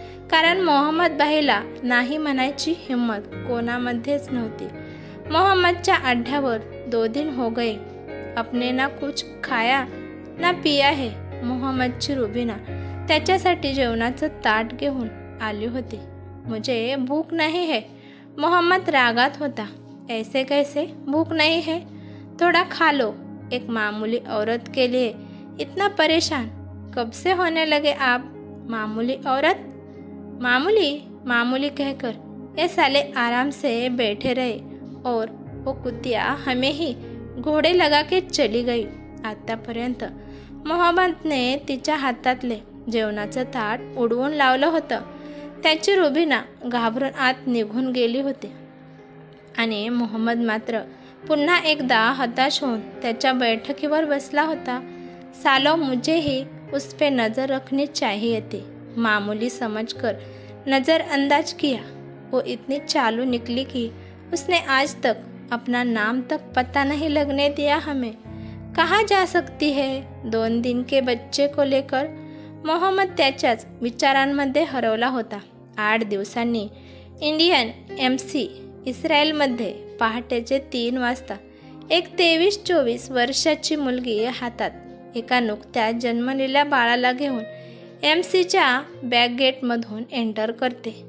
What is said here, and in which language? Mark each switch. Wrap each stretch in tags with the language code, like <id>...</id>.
<mr>कारण मोहम्मद भाईला नाही म्हणायची हिंमत कोणामध्येच नव्हती. मोहम्मदच्या आढ्यावर</mr> <hi>2 दिन हो गए, अपने ना कुछ खाया ना पिया है.</hi> <mr>मोहम्मदची रुबीना त्याच्यासाठी जेवणाचं ताट घेऊन आली होती.</mr> <hi>मुझे भूख नहीं है. मोहम्मद</hi> <mr>रागात होता.</mr> <hi>ऐसे कैसे भूख नहीं है, थोड़ा खा लो. एक मामूली औरत के लिए इतना परेशान कब से होने लगे आप. मामूली औरत, मामूली मामूली कहकर ये साले आराम से बैठे रहे और वो कुतिया हमें ही घोडे लगा के चली गई.</hi> <mr>आतापर्यंत मोहम्मदने तिच्या हातातले जेवणाचं ताट उडवून लावलं होतं. त्याची रुबीना घाबरून आत निघून गेली होती आणि मोहम्मद मात्र पुन्हा एकदा हताश होऊन त्याच्या बैठकीवर बसला होता.</mr> <hi>सालो, मुझे ही उस पे नज़र रखनी चाहिए थी. मामूली समझकर नज़रअंदाज किया. वो इतनी चालू निकली कि उसने आज तक अपना नाम तक पता नहीं लगने दिया हमें. कहाँ जा सकती है 2 दिन के बच्चे को लेकर.</hi> <mr>मोहम्मद त्याच्याच विचारांमध्ये हरवला होता. 8 दिवसांनी इंडियन MC इस्रायलमध्ये पहाटेचे 3 वाजता एक 23-24 वर्षाची मुलगी हातात एका नुकत्याच जन्मलेल्या बाळाला घेऊन MCच्या बॅकगेटमधून एंटर करते.</mr>